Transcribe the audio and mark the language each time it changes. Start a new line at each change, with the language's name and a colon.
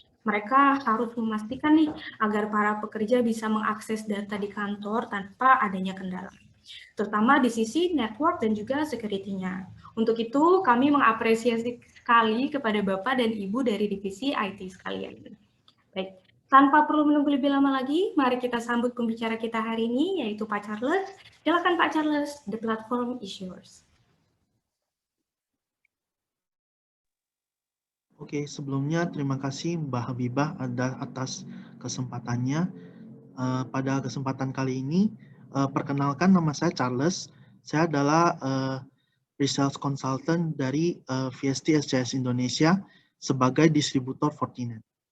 Indonesian: Mereka harus memastikan nih agar para pekerja bisa mengakses data di kantor tanpa adanya kendala, terutama di sisi network dan juga security-nya. Untuk itu, kami mengapresiasi sekali kepada Bapak dan Ibu dari divisi IT sekalian. Baik, tanpa perlu menunggu lebih lama lagi, mari kita sambut pembicara kita hari ini, yaitu Pak Charles. Silakan Pak Charles,
English: the platform is yours.
Indonesian: Oke, sebelumnya terima kasih Mbak Habibah atas kesempatannya. Pada kesempatan kali ini, perkenalkan nama saya Charles. Saya adalah Pre-Sales Consultant dari VST SCS Indonesia sebagai distributor Fortinet.